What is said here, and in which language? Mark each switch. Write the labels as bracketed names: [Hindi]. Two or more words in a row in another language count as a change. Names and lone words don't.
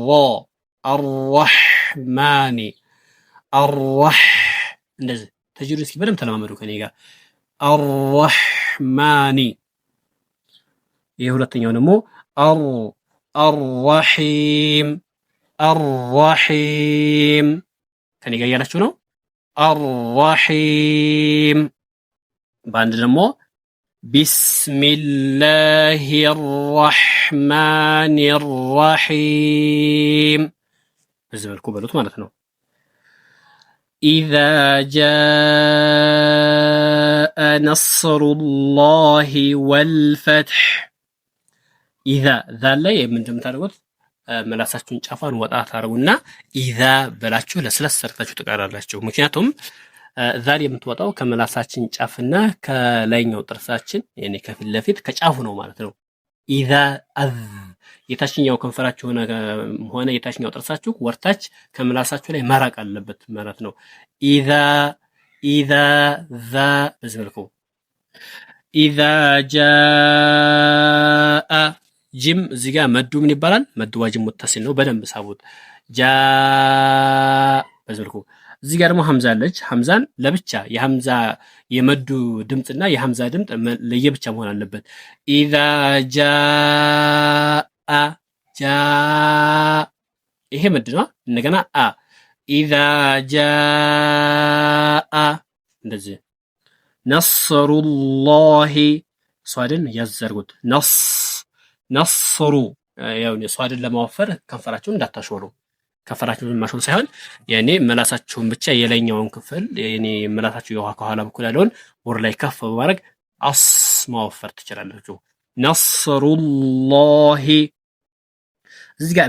[Amharic] الرحمن እንደዚህ ተጅዊድ እስኪ በደንብ ተለማመዱ ከኔ ጋር الرحمن ይሄ ሁለተኛው ደግሞ [Arabic] الرحيم الرحيم [Amharic] ከኔ ጋር ያላችሁ ነው [Arabic] الرحيم [Amharic] ባንድ ደግሞ [Arabic] بسم الله الرحمن الرحيم [Amharic] በዚህ መልኩ በሉት ማለት ነው [Arabic] إذا جاء نصر الله والفتح إذا ذا [Amharic] ላይ እንደምታደርጉት መላሳችሁን ጫፋን ወጣ ታረጉና إذا በላችሁ ለስለስ ሰርታችሁ ተቃራላችሁ ምክንያቱም ዛሬ የምትወጣው ከመላሳችን ጫፍና ከላይኛው ጥርሳችን ያኔ ከፊት ለፊት ከጫፉ ነው ማለት ነው إذا የታችኛው ከንፈራችሁ ሆነ የታችኛው ጥርሳችሁ ወርታች ከመላሳችሁ ላይ መራቅ አለበት ማለት ነው [Arabic] إذا ذا [Amharic] በዝልኩ [Arabic] إذا جاء [Amharic] ጅም እዚህ ጋር መዱ ምን ይባላል መዱ ዋጅብ ሙተሲል ነው በደንብ ሳቡት በዝልኩ እዚህ ጋር ደግሞ ሐምዛ አለች ሐምዛን ለብቻ የሐምዛ የመዱ ድምጽና የሐምዛ ድምጽ ለየብቻ መሆን አለበት [Arabic] إذا جاء [Amharic] ይሄ መድ ነው እንደገና [Arabic] إذا جاء [Amharic] እንደዚህ [Arabic] نصر الله [Amharic] ሷድን ያዘርጉት ነስሩ ያው ሷድን ለማወፈር ከንፈራችሁን እንዳታሾሉ ከንፈራችሁን ማሾል ሳይሆን ያኔ መላሳችሁን ብቻ የላይኛውን ክፍል ያኔ መላሳችሁ የውሃ ከኋላ በኩል ያለውን ወር ላይ ከፍ በማድረግ አስ ማወፈር ትችላላችሁ ነስሩላሂ እዚህ ጋር